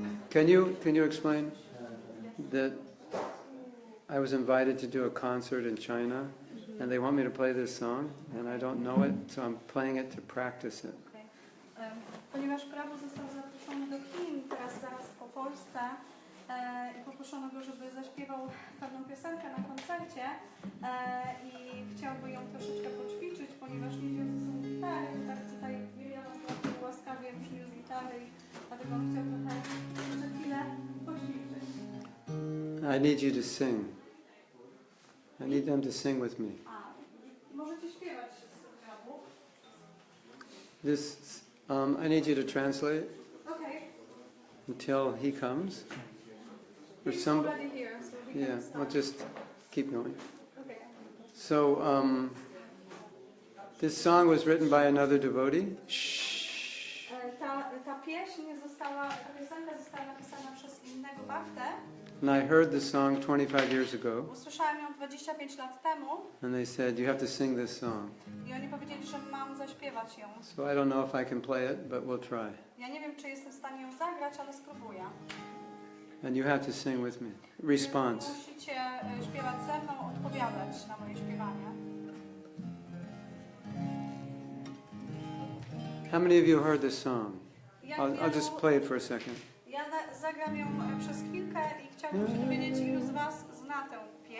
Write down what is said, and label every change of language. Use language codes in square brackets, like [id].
[en] Can you explain that I was invited to do a concert in China, and they want me to play this song, and I don't know it, so I'm playing it to practice it. Okay. [pl] Ponieważ Prabhu został zaproszony do Chin teraz zaraz po Polsce i poproszono go, żeby zaśpiewał pewną piosenkę na koncercie i chciałby ją troszeczkę poćwiczyć, ponieważ nie wziął ze sobą gitary, tak tutaj Miriam łaskawie przyniósł gitary i dlatego on chciał trochę jeszcze chwilę poćwiczyć. [en] I need you to sing. I need them to sing with me. [pl] Możecie śpiewać z Prabhu. [en] This, I need you to translate Okay. until he comes. Or He's some, already here, so we yeah, can we'll start. just keep going. Okay. So, this song was written by another devotee. Shh. [pl] Ta piosenka została napisana przez innego Bhaktę. [en] And I heard the song 25 years ago, [pl] Usłyszałam ją 25 lat temu [en] and they said, you have to sing this song. [pl] i oni powiedzieli, że mam zaśpiewać ją. [en] So I don't know if I can play it, but we'll try. [pl] Ja nie wiem, czy jestem w stanie ją zagrać, ale spróbuję. [en] And you have to sing with me. Response. [pl] Musicie śpiewać ze mną, odpowiadać na moje śpiewanie. [en] How many of you heard this song? I'll just play it for a second. [pl] Ja zagram ją przez chwilkę i chciałabym się dowiedzieć, ilu z was zna tę pieśń.